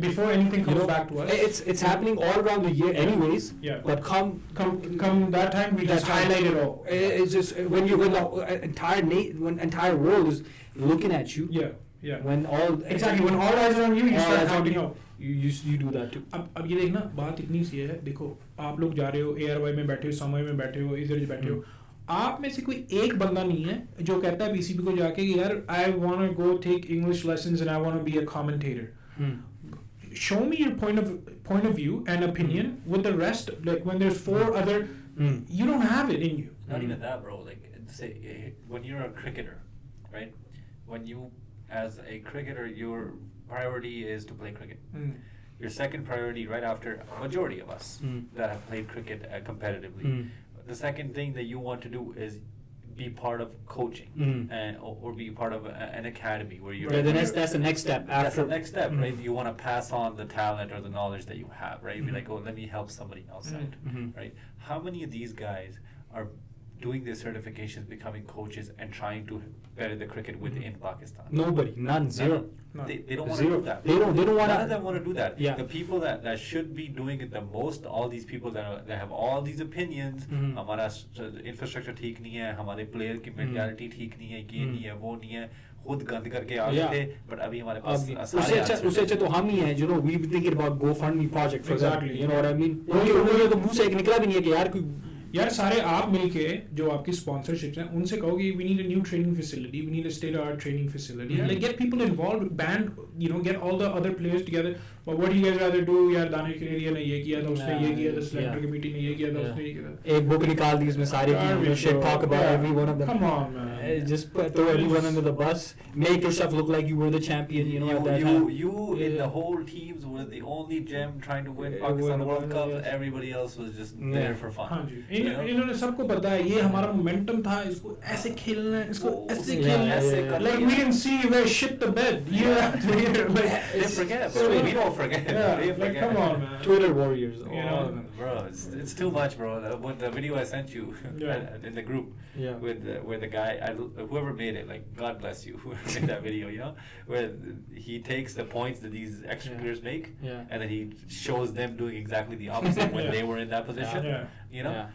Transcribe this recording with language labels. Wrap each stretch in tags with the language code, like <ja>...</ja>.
<en>before anything comes back to us. It's happening all around the year, anyways. But come that time, we just highlight it all. It's just when the entire world is looking at you. When all eyes are on you, you start counting out. You do that too.</en> <hi>अब ये देखना बात इतनी सी है. देखो आप लोग जा रहे हो ARY में बैठे हो, समय में बैठे हो, इधर बैठे हो. आप में से कोई एक बंदा नहीं है जो कहता है PCB को जाके कि यार</hi> <en>I want to go take English lessons and I want to be a commentator. Show me your point of view and opinion with the rest. Like when there's four other, you don't have it in you. Not even that, bro. Like say when you're a cricketer, right? When you as a cricketer, your priority is to play cricket. Your second priority, right after majority of us that have played cricket competitively, the second thing that you want to do is be part of coaching and or be part of an academy where you're. That's the next step. That's the next step, right? You want to pass on the talent or the knowledge that you have, right? Be like, oh, let me help somebody else out, right? How many of these guys are doing their certifications, becoming coaches, and trying to better the cricket within Pakistan? Nobody, none, zero. They don't want to do that. They don't want. None of them want to do that. The people that should be doing it the most, all these people that have all these opinions,</en> <hi>हमारा infrastructure ठीक नहीं है, हमारे player की mentality ठीक नहीं है, ये नहीं है, वो नहीं है, खुद गंद करके आते थे, but अभी हमारे पास उससे अच्छा तो हम ही हैं,</hi> <en>you know, we been thinking about GoFundMe project for exactly, you know what I mean?</en> <hi>उनके तो मुंह से एक निकला भी नहीं है कि यार कोई यार सारे आप मिलके जो आपकी स्पॉन्सरशिप्स हैं उनसे कहोगे</hi> <en>we need a new training facility, we need a state of art training facility, like get people involved, band, get all the other players together. But what do you guys rather do?</en> <hi>यार दानिश कनेरिया ने ये किया था, उसने ये किया था, selector committee ने ये किया था, उसने ये किया था. एक book निकाल दी इसमें सारी की</hi> <en>shit talk about every one of them. Come on, man. Just throw everyone under the bus. Make yourself look like you were the champion. You know at that time. You in the whole teams were the only gem trying to win Pakistan World Cup. Everybody else was just there for fun.</en> <hi>हाँ जी. इन्होंने सबको पता है ये हमारा momentum था, इसको ऐसे खेलना है, इसको ऐसे खेलना है.</hi> <en>Like we didn't see where shit the bed year after year. Like they forget, bro. We don't forget. Yeah, like come on, man. Twitter warriors. Bro, it's too much, bro. What the video I sent you in the group with where the guy, whoever made it, like God bless you, whoever made that video, where he takes the points that these extra players make, and then he shows them doing exactly the opposite when they were in that position.</en>